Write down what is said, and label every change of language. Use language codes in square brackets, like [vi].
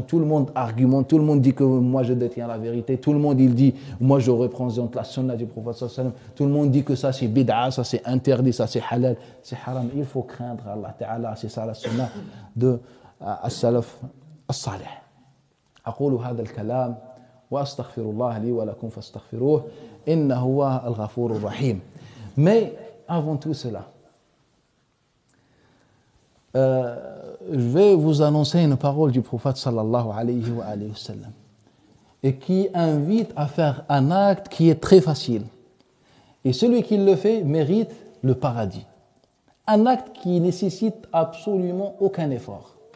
[fr] Tout le monde argumente, tout le monde dit que moi je détiens la vérité. Tout le monde il dit, moi je représente la sunna du prophète sallallahu alayhi wa sallam. Tout le monde dit que ça c'est bid'a, ça c'est interdit, ça c'est halal, c'est haram. Il faut craindre Allah Ta'ala, c'est ça la sunna de as-salaf as-salih. [ar] أقول هذا الكلام وأستغفر الله لي ولكم فاستغفروه إنه هو الغفور الرحيم. [fr] Mais avant tout cela, je vais vous annoncer une parole du prophète sallallahu alayhi wa sallam et qui invite à faire un acte qui est très facile. Et celui qui le fait mérite le paradis. Un acte qui nécessite absolument aucun effort.